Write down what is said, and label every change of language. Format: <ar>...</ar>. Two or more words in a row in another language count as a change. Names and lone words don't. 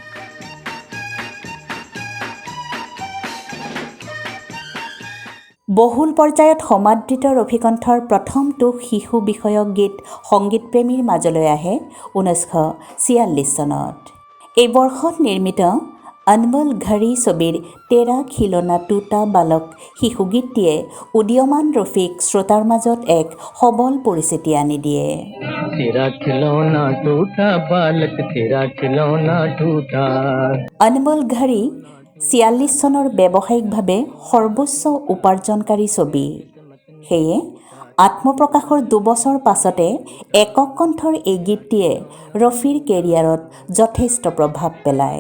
<as>বহুল পৰ্যায়ত সমাদৃত ৰফিকণ্ঠৰ প্ৰথমটো শিশু বিষয়ক গীত সংগীতপ্ৰেমীৰ মাজলৈ আহে 1946 চনত। এই বৰ্ষত নিৰ্মিত অনমোল ঘড়ী ছবিৰ তেৰা খিলনা টুটা বালক শিশু গীতটিয়ে উদীয়মান ৰফিক শ্ৰোতাৰ মাজত এক সবল পৰিচিতি আনি দিয়ে।</as> <hi>तेरा खिलौना टूटा बालक तेरा खिलौना टूटा।</hi> <as>অনমোল ঘড়ী 46 চনৰ ব্যৱসায়িকভাৱে সৰ্বোচ্চ উপাৰ্জনকাৰী ছবি। সেয়ে আত্মপ্ৰকাশৰ 2 বছৰ পাছতে একক কণ্ঠৰ এই গীতটিয়ে ৰফিৰ কেৰিয়াৰত যথেষ্ট প্ৰভাৱ পেলায়।</as>